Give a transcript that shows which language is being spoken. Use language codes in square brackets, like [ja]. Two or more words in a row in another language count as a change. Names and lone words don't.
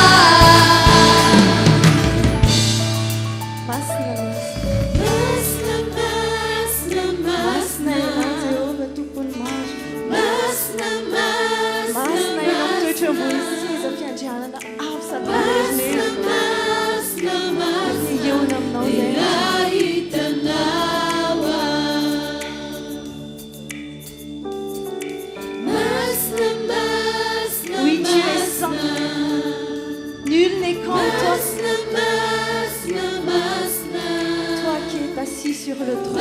[mg] Masina ianao Jehovah tompony maro. Masina Masina ianao toetra ambony seza fiandrianana avo sady mirezonezona. Nigeona aminao zay. [fr] Oui, tu es saint. Nul n'est comme toi. Toi qui es assis sur le trône.